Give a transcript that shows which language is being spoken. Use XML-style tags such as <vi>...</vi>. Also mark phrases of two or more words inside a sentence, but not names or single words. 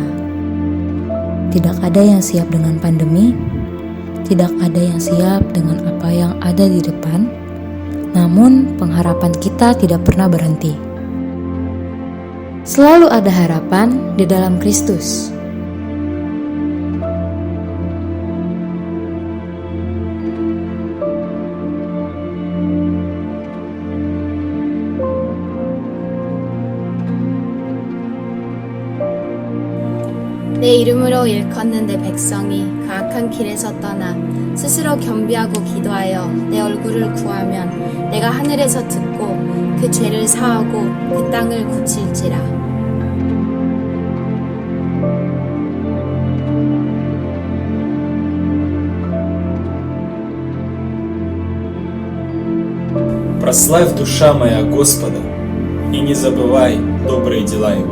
<id>Tidak ada yang siap dengan pandemi, tidak ada yang siap dengan apa yang ada di depan. Namun pengharapan kita tidak pernah berhenti. Selalu ada harapan di dalam Kristus.</id> <ko>내 이름으로 일컫는 내 백성이 가악한 길에서 떠나 스스로 겸비하고 기도하여 내 얼굴을 구하면 내가 하늘에서 듣고 그 죄를 사하고 그 땅을 고칠지라.</ko> <ru>Прославь, душа моя, Господа, и не забывай добрые дела Его.</ru>